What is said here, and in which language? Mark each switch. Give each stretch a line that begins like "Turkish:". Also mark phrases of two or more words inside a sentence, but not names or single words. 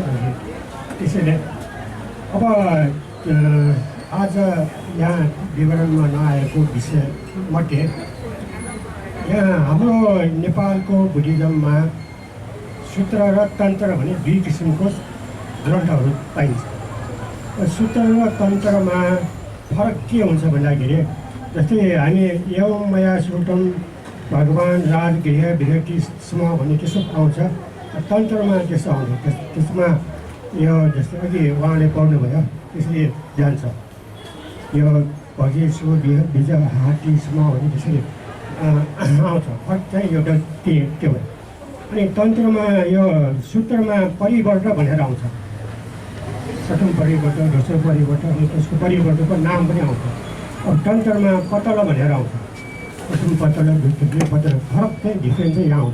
Nepali: अनि त्यसैले अब आज यहाँ विवरणमा नआएको विषयमध्ये यहाँ हाम्रो नेपालको बुद्धिज्ममा सूत्र र तन्त्र भने दुई किसिमको ग्रन्थहरू पाइन्छ। सूत्र र तन्त्रमा फरक के हुन्छ भन्दाखेरि जस्तै हामी
Sanskrit: एवं मया श्रुतं भगवान् राजगृह विरति स्म
Nepali: भन्ने त्यसो आउँछ, तन्त्रमा त्यसो आउँछ। त्यसमा यो जस्तै अघि उहाँले पढ्नुभयो त्यसले जान्छ यो
Sanskrit: भगेशु बिज हाटी स्म
Nepali: भने त्यसरी आउँछ फर्क चाहिँ एउटा त्यो हो। अनि तन्त्रमा यो सूत्रमा परिवर्त भनेर आउँछ, प्रथम परिवर्त, दोस्रो परिवर्त, अनि त्यसको परिवर्तको नाम पनि आउँछ। अब तन्त्रमा पतल भनेर आउँछ, प्रथम पतल, द्वितीय पतल, फरक चाहिँ डिफ्रेन्ट चाहिँ यहाँ आउँछ।